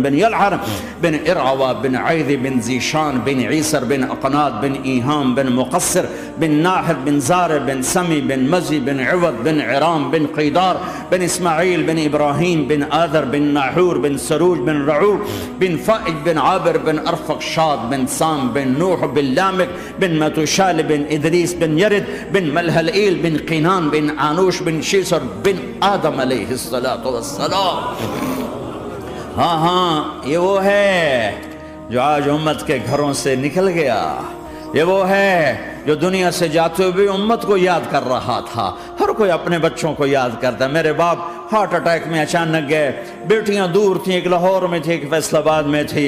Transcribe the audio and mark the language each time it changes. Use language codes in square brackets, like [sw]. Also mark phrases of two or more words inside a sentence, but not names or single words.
[ur] بن یلہر بن عروہ بن عیدی بن ذیشان بن ایسر بن اکناد بن ایہام بن مقصر بن ناہر بن زار بن سمی بن مزی بن عوض بن ارام بن قیدار بن اسماعیل بن ابراہیم بن آذر بن ناحور بن سروج بن رعوب بن فائج بن عابر بن ارفخشاد بن سام بن نوح بن لامک بن متوشال بن ادریس بن یرد بن مہلائیل بن قینان بن انوش بن شیسر بن آدم [ar] عليه الصلاة والسلام. [ur] ہاں ہاں، یہ وہ ہے جو آج امت کے گھروں سے نکل گیا. یہ وہ ہے جو دنیا سے جاتے ہوئے امت کو یاد کر رہا تھا. ہر کوئی اپنے بچوں کو یاد کرتا۔ میرے باپ [en] heart attack [ur] میں اچانک گئے، بیٹیاں دور تھی، ایک لاہور میں تھی، ایک فیصل آباد میں تھی.